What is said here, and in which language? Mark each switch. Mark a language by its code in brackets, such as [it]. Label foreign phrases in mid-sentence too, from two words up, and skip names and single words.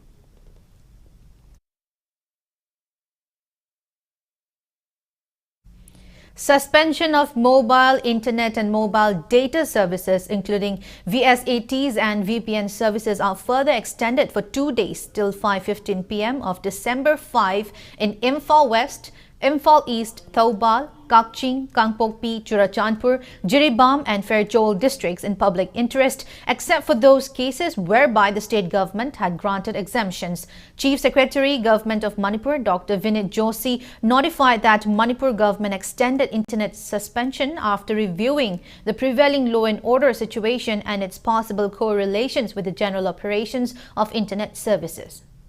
[en] Suspension of mobile internet and mobile data services, including VSATs and VPN services, are further extended for 2 days till 5:15 p.m. of December 5 in Imphal West, Imphal East, Thoubal, Kakching, Kangpokpi, Churachandpur, Jiribam and Fairchol districts in public interest, except for those cases whereby the state government had granted exemptions. Chief Secretary, Government of Manipur, Dr. Vinit Joshi, notified that Manipur government extended internet suspension after reviewing the prevailing law and order situation and its possible correlations with the general operations of internet services.